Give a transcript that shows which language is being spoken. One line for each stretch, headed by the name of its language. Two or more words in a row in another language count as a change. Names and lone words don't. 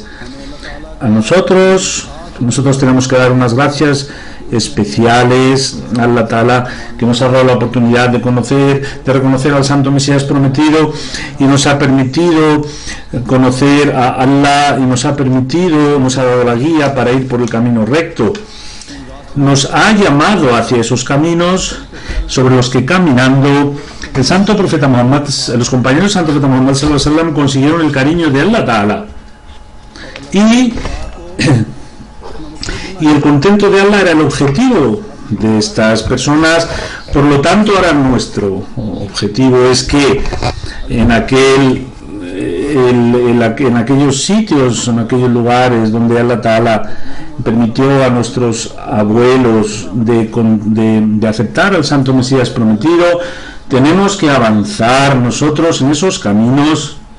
Spanish: A nosotros tenemos que dar unas gracias especiales a
Arabic: الله تعالى,
Spanish: que nos ha dado la oportunidad de reconocer al Santo Mesías prometido, y nos ha permitido conocer a Allah, y nos ha dado la guía para ir por el camino recto. Nos ha llamado hacia esos caminos sobre los que caminando el Santo Profeta Muhammad, los compañeros del Santo Profeta Muhammad
Arabic: صلى الله عليه وسلم
Spanish: consiguieron el cariño de Allah Ta'ala, y el contento de Allah era el objetivo de estas personas. Por lo tanto, ahora nuestro objetivo es que en aquellos sitios, en aquellos lugares donde
Arabic: الله تعالى
Spanish: permitió a nuestros abuelos de aceptar al Santo Mesías prometido, tenemos que avanzar nosotros en esos caminos.